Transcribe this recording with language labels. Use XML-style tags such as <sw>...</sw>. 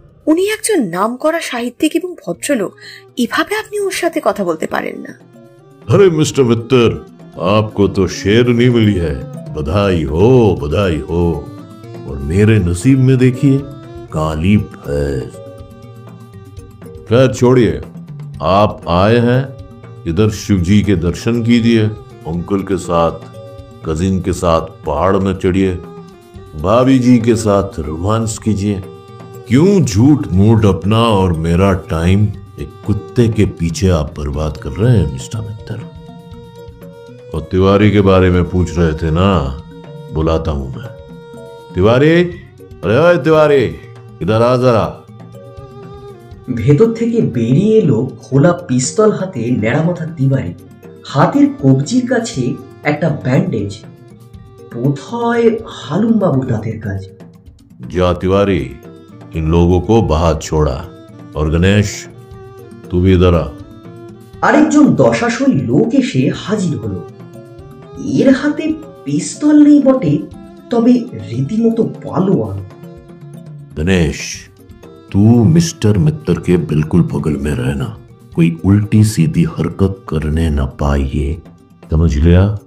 <bn>উনি একজন নামকরা সাহিত্যিক এবং ভদ্রলোক, এভাবে আপনি ওর সাথে কথা বলতে পারেন না।</bn> <hi>अरे मिस्टर मित्तर, आपको तो शेरनी मिली है, बधाई हो, बधाई हो। और मेरे नसीब में देखिए काली भैंस। खैर छोड़िए, आप आए हैं इधर शिव जी के दर्शन कीजिए, अंकल के साथ, कजिन के साथ पहाड़ में चढ़िए, भाभी जी के साथ रोमांस कीजिए। क्यों झूठ मूठ अपना और मेरा टाइम एक कुत्ते के पीछे आप बर्बाद कर रहे हैं मिस्टर मित्तर? और तिवारी के बारे में पूछ रहे थे ना, बुलाता हूं मैं। तिवारी, अरे ओए तिवारी, इधर आ जरा।</hi> <bn>ভেতর থেকে বেরিয়ে এলো খোলা পিস্তল হাতে নেড়ামাথা তিওয়ারি, হাতের কবজির কাছে একটা ব্যান্ডেজ। বোধহয় হালুম বাবুর দাঁতের কাজ।</bn> <hi>जा तिवारी, इन लोगों को बाहर छोड़ा। और गणेश, तू भी इधर आ।</hi> <bn>আরেকজন দশাশই লোক এসে হাজির হলো। এর হাতে পিস্তল নেই বটে, তবে রীতিমতো পালোয়ান।</bn> <hi>गणेश, तू मिस्टर मित्तर के बिल्कुल बगल में रहना, कोई उल्टी सीधी हरकत करने न पाइए, समझ लिया?</hi>